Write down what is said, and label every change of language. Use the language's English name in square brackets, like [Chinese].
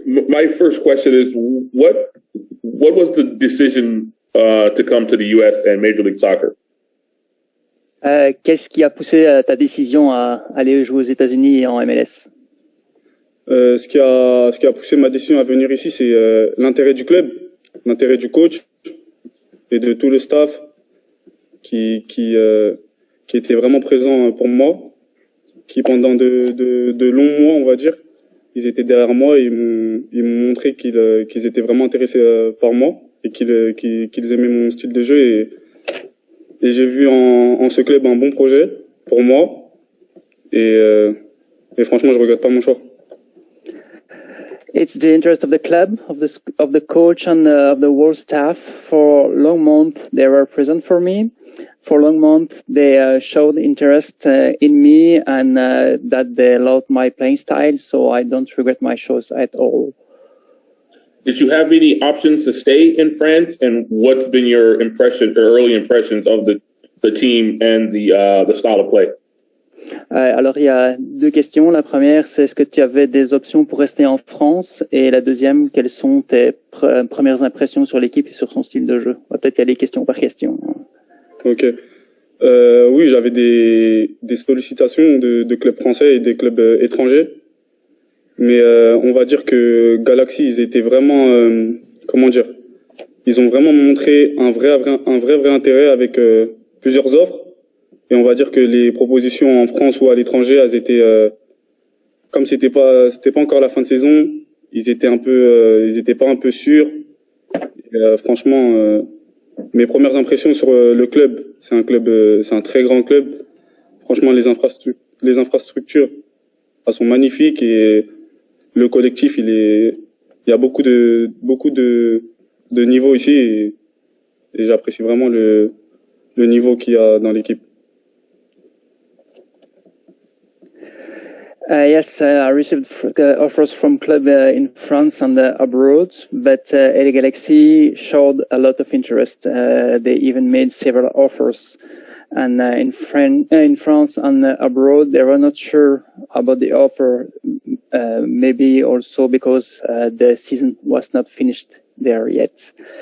[English] my first question is, what was the decision to come to the U.S. and Major League Soccer? [French] Qu'est-ce qui a poussé ta décision à aller jouer aux États-Unis et en MLS? Ce qui a poussé ma décision à venir ici, c'est l'intérêt du club, l'intérêt du coach et de tout le staff qui était vraiment présent pour moi, qui pendant de longs mois, on va dire, ils étaient derrière moi et ils m'ont montré qu'ils étaient vraiment intéressés par moi et qu'ils aimaient mon style de jeu et j'ai vu en ce club un bon projet pour moi et franchement je regrette pas mon choix. [English] It's the interest of the club, of the coach and of the whole staff. For long months, they were present for me. For long months, they showed interest in me and that they loved my playing style. So I don't regret my choice at all. Did you have any options to stay in France? And what's been your impression or early impressions of the team and the style of play? [French] Alors, il y a deux questions. La première, c'est est-ce que tu avais des options pour rester en France? Et la deuxième, quelles sont tes premières impressions sur l'équipe et sur son style de jeu? On va peut-être y aller question par question. Ok. Oui, j'avais des sollicitations de clubs français et des clubs étrangers. Mais on va dire que Galaxy, ils étaient vraiment, comment dire, ils ont vraiment montré un vrai intérêt avec plusieurs offres. Et on va dire que les propositions en France ou à l'étranger, elles étaient, comme c'était pas encore la fin de saison, ils étaient pas un peu sûrs. Et, franchement, mes premières impressions sur le club, c'est un très grand club. Franchement, les infrastructures, elles sont magnifiques et le collectif, il y a beaucoup de niveaux ici et j'apprécie vraiment le niveau qu'il y a dans l'équipe. [English] Yes, I received offers from clubs in France and abroad, but LA Galaxy showed a lot of interest. They even made several offers. And in France and abroad, they were not sure about the offer, maybe also because the season was not finished there yet.